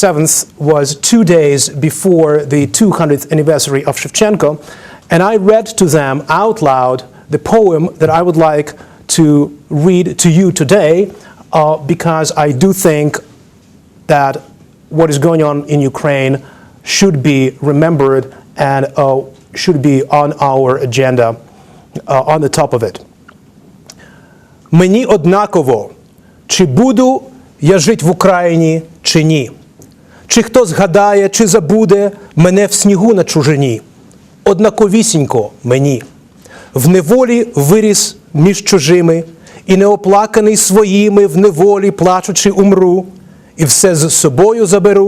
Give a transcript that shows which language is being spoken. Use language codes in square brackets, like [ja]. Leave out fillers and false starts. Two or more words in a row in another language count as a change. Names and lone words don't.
[en] 7th was 2 days before the 200th anniversary of Shevchenko, and I read to them out loud the poem that I would like to read to you today, because I do think that what is going on in Ukraine should be remembered and should be on our agenda, on the top of it. [uk] Мені однаково, чи буду я жить в Україні, чи ні. Чи хто згадає, чи забуде мене в снігу на чужині? Однаковісінько мені. В неволі виріс між чужими, і неоплаканий своїми в неволі плачучи умру, і все з собою заберу.